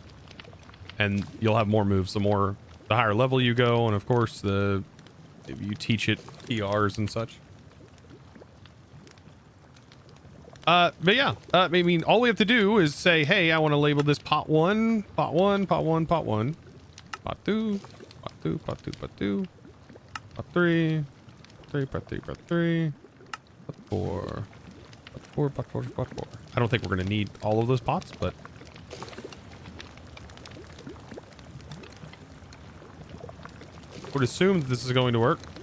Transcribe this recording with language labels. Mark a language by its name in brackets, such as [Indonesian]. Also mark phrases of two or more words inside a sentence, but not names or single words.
[English] And you'll have more moves the higher level you go, and of course, if you teach it PRs and such. But yeah, I mean, all we have to do is say, hey, I want to label this pot 1, pot 1, pot 1, pot 1. Pot 2, pot 2, pot 2, pot 2, pot 3, pot 3, pot 3, pot 3, pot 4, pot 4, pot 4, pot 4. I don't think we're going to need all of those pots, but I would assume that this is going to work.